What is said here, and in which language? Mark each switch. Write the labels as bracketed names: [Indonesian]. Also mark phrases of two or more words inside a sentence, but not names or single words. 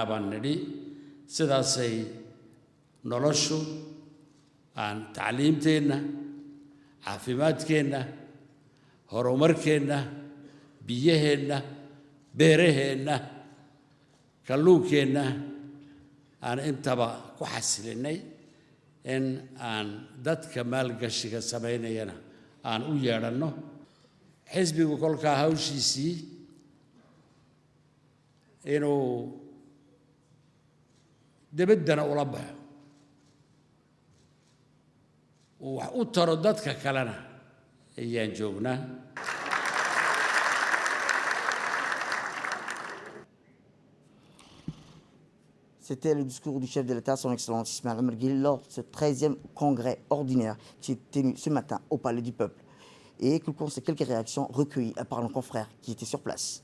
[Somali] baan nidhi sidaasay noloshu aan tacliimteenna caafimaadkeenna horumarkeenna biyaheenna beeraheenna kalluunkeenna aan intaba ku xasilinay in aan dadka maalgashiga samaynayana aan u yeedhanno xisbigu kolkaa hawshiisii inuu debaddana ula baxo uu wax u taro dadka kalena ayaan joognaa. [French] C'était le discours du chef de l'État, son Excellence Ismaël Omar Guelleh, lors de ce 13e congrès ordinaire qui s'est tenu ce matin au Palais du Peuple. Et écoutons ces quelques réactions recueillies par nos confrères qui étaient sur place.